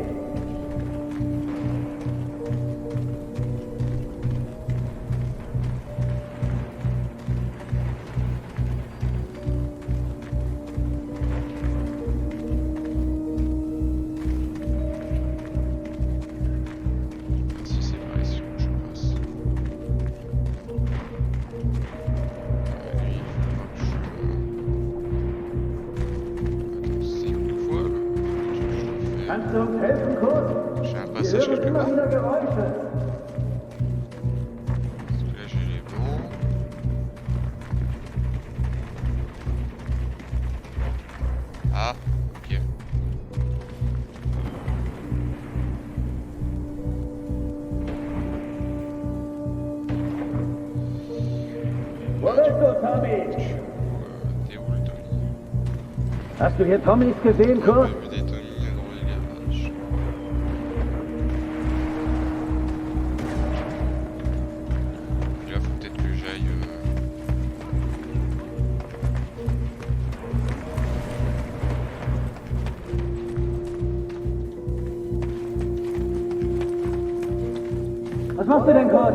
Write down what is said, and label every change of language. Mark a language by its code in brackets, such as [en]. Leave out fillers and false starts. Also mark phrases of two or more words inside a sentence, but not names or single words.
[fr] Si c'est par ici que je passe. Lui, il faudra que je... Attends, c'est une fois le truc que je dois faire. [de] Kannst du uns helfen, Kurt? [fr] J'ai un [de] Wir [fr] passage [de] hören [fr] quelque [de] immer [fr] part. [de] wieder Geräusche. [fr] Parce que là j'ai les blancs. Ah, ok. [de] Wo bist du, Tommy? [fr] T'es où le Tommy? [de] Hast du hier Tommys gesehen, [fr] On a [de] Kurt? [fr] vu des Tommy dans les garages. Là faut peut-être que j'aille... [de] Was machst du denn, Kurt?